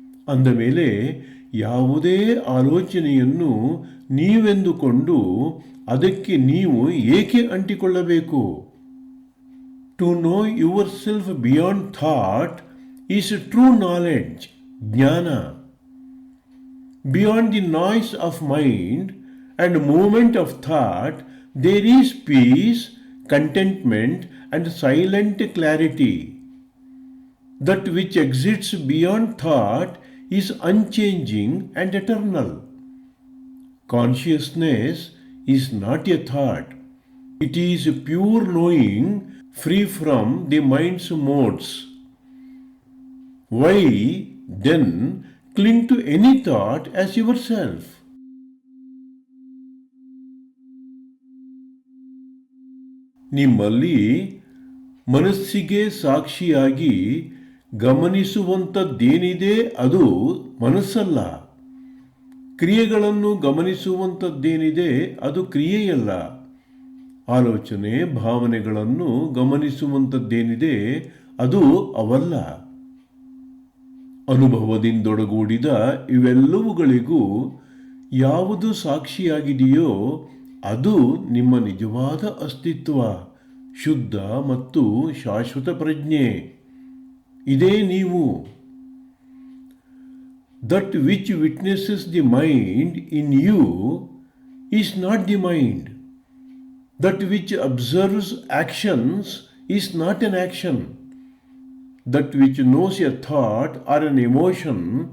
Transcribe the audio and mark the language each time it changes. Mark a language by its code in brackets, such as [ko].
[kn] ಅಂದ ಮೇಲೆ ಯಾವುದೇ ಆಲೋಚನೆಯನ್ನು ನೀವೆಂದುಕೊಂಡು ಅದಕ್ಕೆ ನೀವು ಏಕೆ ಅಂಟಿಕೊಳ್ಳಬೇಕು? [en] To know yourself beyond thought is true knowledge, jnana. Beyond the noise of mind and movement of thought, there is peace, contentment, and silent clarity. That which exists beyond thought is unchanging and eternal. Consciousness is not a thought. It is pure knowing, free from the mind's modes. Why, then, cling to any thought as yourself? [kn] ನಿಮ್ಮಲ್ಲಿ ಮನಸ್ಸಿಗೆ ಸಾಕ್ಷಿಯಾಗಿ ಗಮನಿಸುವಂಥದ್ದೇನಿದೆ ಅದು ಮನಸ್ಸಲ್ಲ. ಕ್ರಿಯೆಗಳನ್ನು ಗಮನಿಸುವಂಥದ್ದೇನಿದೆ ಅದು ಕ್ರಿಯೆಯಲ್ಲ. ಆಲೋಚನೆ, ಭಾವನೆಗಳನ್ನು ಗಮನಿಸುವಂಥದ್ದೇನಿದೆ ಅದು ಅವಲ್ಲ. ಅನುಭವದಿಂದೊಡಗೂಡಿದ ಇವೆಲ್ಲವುಗಳಿಗೂ ಯಾವುದು ಸಾಕ್ಷಿಯಾಗಿದೆಯೋ ಅದು ನಿಮ್ಮ ನಿಜವಾದ ಅಸ್ತಿತ್ವ, ಶುದ್ಧ ಮತ್ತು ಶಾಶ್ವತ ಪ್ರಜ್ಞೆ. ಇದೇ ನೀವು. [en] That which witnesses the mind in you is not the mind. That which observes actions is not an action. That which knows a thought or an emotion